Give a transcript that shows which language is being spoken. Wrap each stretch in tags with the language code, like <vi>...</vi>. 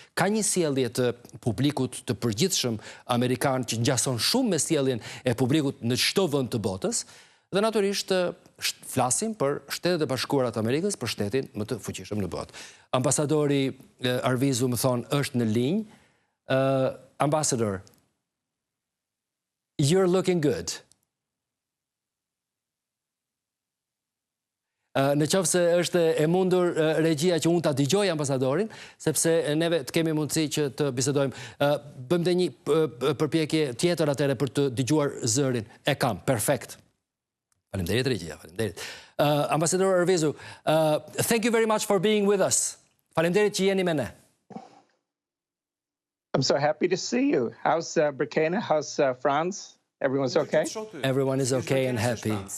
<sq>Ka një sjellje të publikut të përgjithshëm amerikan që ngjason shumë me sjelljen e publikut në çdo vend të botës. Dhe natyrisht flasim për Shtetet e Bashkuara të Amerikës, për shtetin më të fuqishëm në botë. Ambasadori Arvizu më thonë është në linjë.</sq> <en>Ambassador, you're looking good.</en> <sq>Në qoftë se është e mundur regjia që unë ta dëgjoj ambasadorin, sepse neve të kemi mundësi që të bisedojmë. Bëjmë dhe një përpjekje tjetër atëre për të dëgjuar zërin. E kam, perfekt. Faleminderit regjia, faleminderit.</sq> <en>Ambassador Arvizu, thank you very much for being with us.</en> <sq>Faleminderit që jeni me ne.</sq> <en>I'm so happy to see you. How's Burkina? How's France? Everyone's okay? Everyone is okay and happy.</en>